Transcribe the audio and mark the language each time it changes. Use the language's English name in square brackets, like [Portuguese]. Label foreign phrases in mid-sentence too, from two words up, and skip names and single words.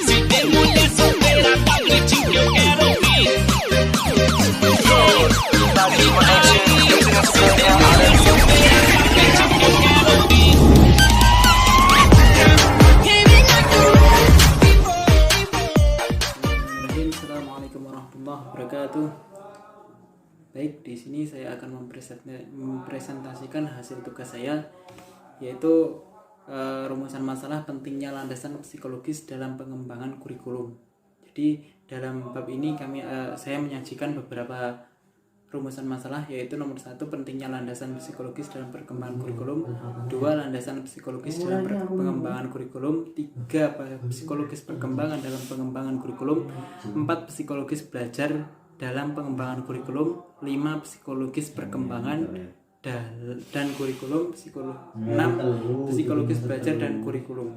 [Portuguese] de mulher solteira pra gritinho que eu quero ouvir. [Arabic] السلام عليكم ورحمة الله وبركاته. [Indonesian] Baik, di sini saya akan mempresentasikan hasil tugas saya, yaitu rumusan masalah pentingnya landasan psikologis dalam pengembangan kurikulum. Jadi dalam bab ini saya menyajikan beberapa rumusan masalah, yaitu nomor 1 pentingnya landasan psikologis dalam perkembangan kurikulum, 2 landasan psikologis dalam pengembangan kurikulum, 3 psikologis perkembangan dalam pengembangan kurikulum, 4 psikologis belajar dalam pengembangan kurikulum, 5 psikologis perkembangan dan kurikulum, 6 psikologis belajar dan kurikulum.